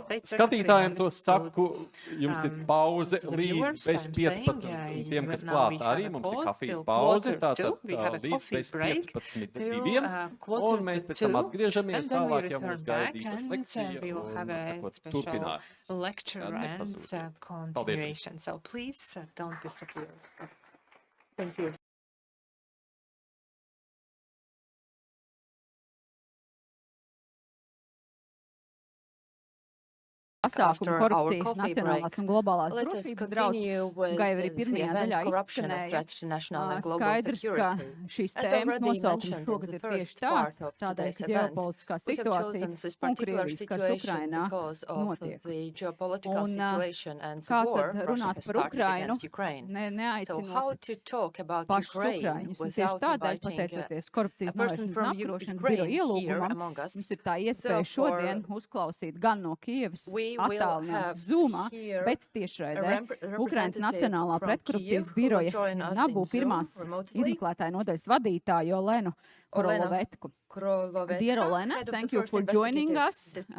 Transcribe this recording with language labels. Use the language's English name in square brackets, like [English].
[Latvian] Skatītājiem to saku, jums ir pauze līdz bez 15, tiem, kas klāt arī, mums ir kafijas pauze, tātad līdz bez 15:02, un mēs pēc tam atgriežamies tālāk, ja mums gaidīta lekcija, un turpināt. [English] Lecture and continuation. So please don't disappear. Thank you. [Latvian] Pasākumu korupcija, nacionālās un globālās drošības draudz, kā jau arī pirmajā daļā izskanēja, skaidrs, ka šīs tēmas nosaukums šogad ir tieši tāds, tādēļ, ka ģeopolitiskā situācija un Krievijas karš Ukrainā notiek. Un kā tad runāt par Ukrainu, neaicinot pašus Ukraiņus, un tieši tādēļ, pateicoties korupcijas novēršanas un apkarošanas biroja ielūgumam, mums ir tā iespēja šodien uzklausīt gan no Kievas, attālināti Zoomā, bet tiešraidē Ukrainas Nacionālā pretkorupcijas biroja KNAB pirmās izmeklētāja nodaļas vadītāju Olenu Korolovetsku. [English] Dear Olena, thank you for joining us.